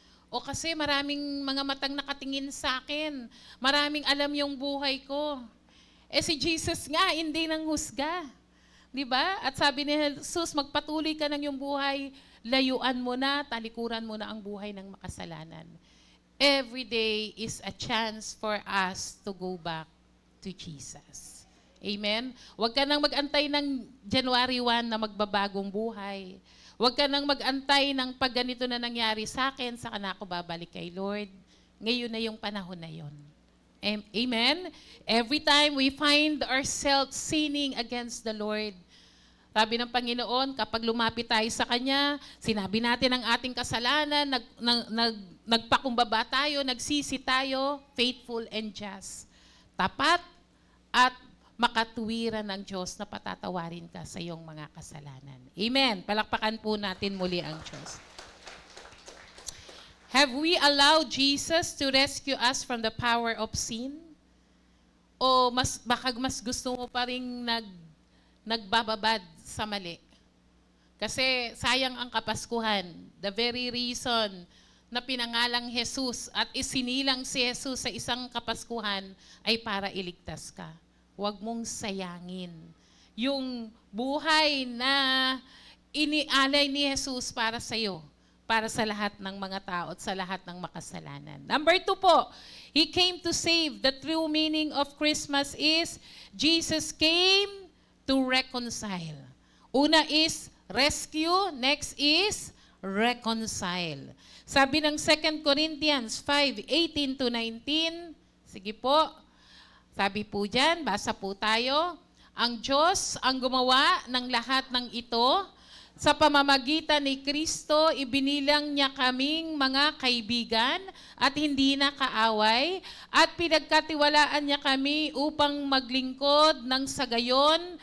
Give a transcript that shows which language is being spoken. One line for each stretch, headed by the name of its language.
Filipino: O kasi maraming mga matang nakatingin sa akin. Maraming alam yung buhay ko. Si Jesus nga, hindi nang husga. Diba? At sabi ni Jesus, magpatuloy ka ng iyong buhay, layuan mo na, talikuran mo na ang buhay ng makasalanan.
English: Every day is a chance for us to go back to Jesus. Amen?
Filipino: Huwag ka nang mag-antay ng January 1 na magbabagong buhay. Huwag ka nang mag-antay ng pag ganito na nangyari sa akin, saka na ako babalik kay Lord. Ngayon na yung panahon na yon. Amen?
English: Every time we find ourselves sinning against the Lord,
Filipino: sabi ng Panginoon, kapag lumapit tayo sa Kanya, sinabi natin ang ating kasalanan, nagpakumbaba tayo, nagsisi tayo,
English: faithful and just.
Filipino: Tapat at makatuwiran ng Diyos na patatawarin ka sa iyong mga kasalanan. Amen. Palakpakan po natin muli ang Diyos.
English: Have we allowed Jesus to rescue us from the power of sin?
Filipino: O baka mas gusto mo pa rin nagbababad sa mali? Kasi sayang ang Kapaskuhan.
English: The very reason
Filipino: na pinangalang Jesus at isinilang si Jesus sa isang Kapaskuhan ay para iligtas ka. Huwag mong sayangin yung buhay na inialay ni Jesus para sa iyo, para sa lahat ng mga tao at sa lahat ng makasalanan.
English: Number 2 po, He came to save. The true meaning of Christmas is Jesus came to reconcile. Una is rescue, next is reconcile.
Filipino: Sabi ng 2 Corinthians 5:18-19, sige po, sabi po dyan, basa po tayo, ang Diyos ang gumawa ng lahat ng ito. Sa pamamagitan ni Kristo, ibinilang niya kaming mga kaibigan at hindi na kaaway at pinagkatiwalaan niya kami upang maglingkod ng sagayon.